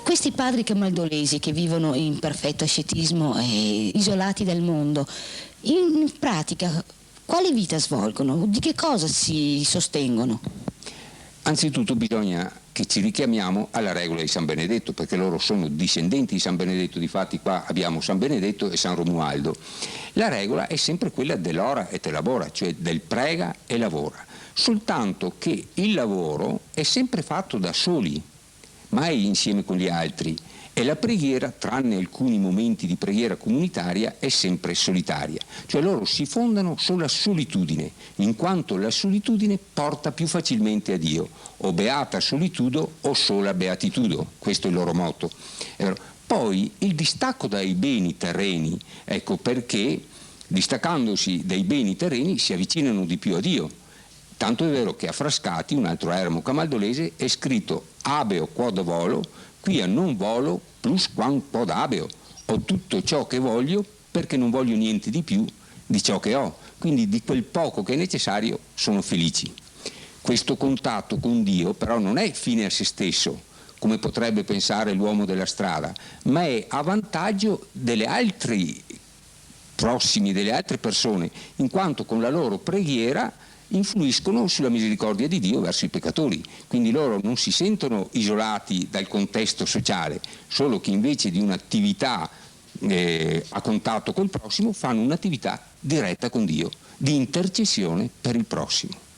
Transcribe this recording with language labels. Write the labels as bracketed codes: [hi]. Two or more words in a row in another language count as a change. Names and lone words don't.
[it] questi padri camaldolesi che vivono in perfetto ascetismo e isolati dal mondo, in pratica quale vita svolgono? Di che cosa si sostengono? Anzitutto bisogna che ci richiamiamo alla regola di San Benedetto, perché loro sono discendenti di San Benedetto, difatti qua abbiamo San Benedetto e San Romualdo. La regola è sempre quella dell' [la] ora et labora, [it] cioè del prega e lavora, soltanto che il lavoro è sempre fatto da soli, mai insieme con gli altri, e la preghiera, tranne alcuni momenti di preghiera comunitaria, è sempre solitaria, cioè loro si fondano sulla solitudine, in quanto la solitudine porta più facilmente a Dio, [la] o beata solitudo o sola beatitudo, [it] questo è il loro motto. Poi il distacco dai beni terreni, ecco perché distaccandosi dai beni terreni si avvicinano di più a Dio. Tanto è vero che a Frascati, un altro eremo camaldolese, è scritto [la] abeo quod volo, quia non volo plus quam quod abeo. [it] Ho tutto ciò che voglio perché non voglio niente di più di ciò che ho. Quindi di quel poco che è necessario sono felici. Questo contatto con Dio però non è fine a se stesso, come potrebbe pensare l'uomo della strada, ma è a vantaggio delle altri prossimi, delle altre persone, in quanto con la loro preghiera influiscono sulla misericordia di Dio verso i peccatori, quindi loro non si sentono isolati dal contesto sociale, solo che invece di un'attività a contatto col prossimo fanno un'attività diretta con Dio, di intercessione per il prossimo.